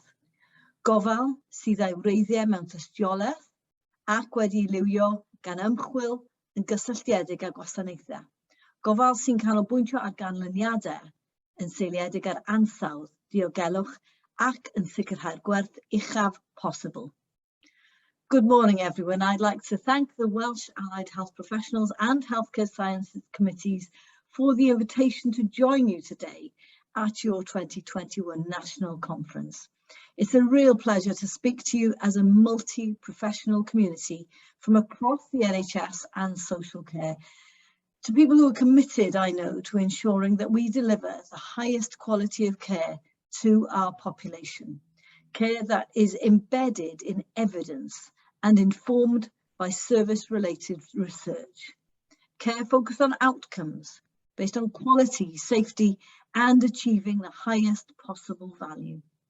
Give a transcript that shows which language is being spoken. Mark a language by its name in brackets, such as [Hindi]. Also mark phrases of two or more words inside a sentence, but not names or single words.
[Welsh] Gofal sydd â'i wreiddiau mewn tystiolaeth ac wedi liwio gan ymchwil yn gysylltiedig â gwasanaethau. Gofal sy'n canolbwyntio ar ganlyniadau yn seiliedig ar ansawdd, diogelwch ac yn sicrhau'r gwerth uchaf posibl. [English] Good morning, everyone. I'd like to thank the Welsh Allied Health Professionals and Healthcare Sciences Committees for the invitation to join you today at your 2021 National Conference. It's a real pleasure to speak to you as a multi-professional community from across the NHS and social care, to people who are committed, I know, to ensuring that we deliver the highest quality of care to our population, care that is embedded in evidence and informed by service-related research, care focused on outcomes, based on quality, safety, and achieving the highest possible value.